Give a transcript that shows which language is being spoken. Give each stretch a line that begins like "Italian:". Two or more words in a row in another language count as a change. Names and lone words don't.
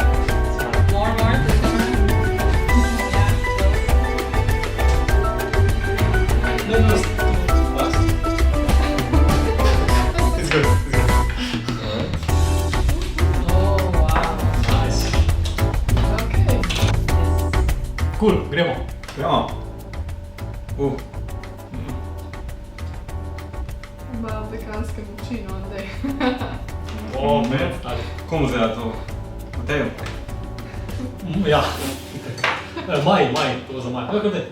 English: More. Yeah, close. No, fast. It's good. Oh, wow. Nice. Okay. Cool,
Slovenian: gremo. Ja. Ima veganske moči, no, zdaj. O, med, ali? Komu zdaj to? Mateju? Ja. Maj, to za maj. Kako te?